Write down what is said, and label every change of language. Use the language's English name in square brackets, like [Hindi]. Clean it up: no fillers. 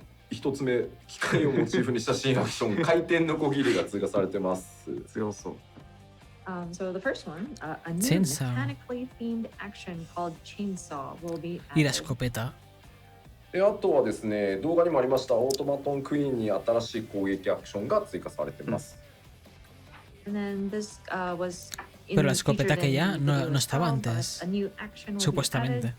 [Japanese] 一つ目、機械をモチーフにした新アクション、回転のこぎりが追加されてます。強そう。 [English] So the first one, a new mechanically themed action called Chainsaw will be added. [Spanish] Y la escopeta. [Japanese] あとはですね、動画にもありましたオートマトンクイーンに新しい攻撃アクションが追加されてます。 [English] And then this was [Spanish] Pero la escopeta que ya no estaba antes, supuestamente.